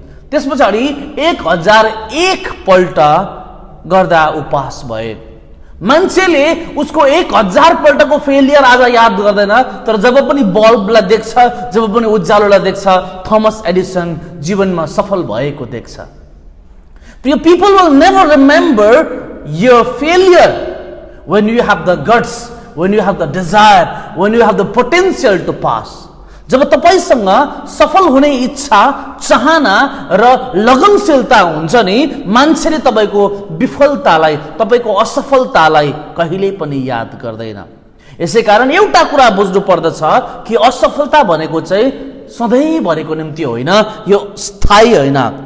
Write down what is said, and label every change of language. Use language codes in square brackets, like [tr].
[ne] त्यस पछाडि 1001 पल्ट गर्दा ऊ पास भए. मान्छेले उसको 1000 पल्टको फेलियर आज याद गर्दैन, तर जब पनि बल्बलाई देख्छ, जब पनि उज्यालोलाई देख्छ, थोमस एडिसन जीवनमा सफल भएको देख्छ. [en] People will never remember your failure when you have the guts, when you have the desire, when you have the potential to pass. [ne] जब तपाईसँग सफल हुने इच्छा, चाहना र लगनशीलता हुन्छ नि, मान्छेले तपाईको विफलतालाई, तपाईको असफलतालाई कहिल्यै पनि याद गर्दैन। यसैकारण एउटा कुरा बुझ्नु पर्दछ कि असफलता भनेको चाहिँ सधैँभरिको निम्ति होइन, यो स्थायी होइन।